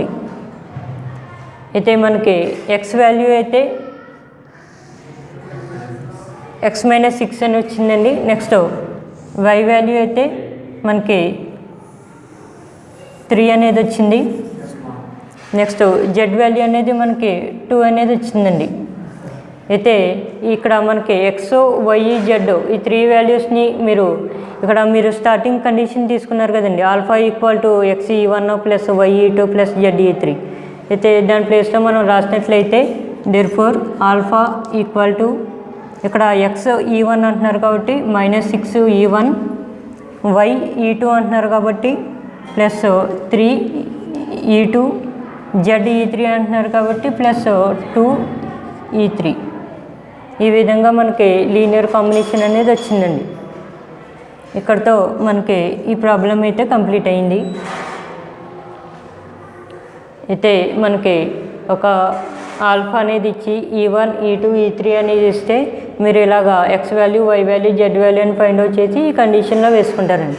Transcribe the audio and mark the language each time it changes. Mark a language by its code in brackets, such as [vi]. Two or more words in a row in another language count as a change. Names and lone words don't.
[te] అయితే మనకి x వాల్యూ అయితే x - 6 అని వచ్చిందండి. నెక్స్ట్ y వాల్యూ అయితే మనకి 3 అనేది వచ్చింది. నెక్స్ట్ z వాల్యూ అనేది మనకి 2 అనేది వచ్చిందండి. అయితే ఇక్కడ మనకి x, y, z ఈ 3 వాల్యూస్ని మీరు [en] starting condition [te] తీసుకున్నారు కదండి, α = xe1 + ye2 + ze3. అయితే దాని ప్లేస్లో మనం రాసినట్లయితే therefore α = ఇక్కడ x e1 అంటున్నారు కాబట్టి -6 e1, y e2 అంటున్నారు కాబట్టి +3 e2, z e3 అంటున్నారు కాబట్టి +2 e3. ఈ విధంగా మనకి [en] linear combination [te] అనేది వచ్చిందండి. ఇక్కడితో మనకి ఈ ప్రాబ్లం అయితే కంప్లీట్ అయింది. అయితే మనకి ఒక ఆల్ఫా అనేది ఇచ్చి e1, e2, e3 అనేది ఇస్తే మీరు ఇలాగా x వాల్యూ, y వాల్యూ, z వాల్యూ అని [en] find out [te] చేసి ఈ కండిషన్లో వేసుకుంటారండి.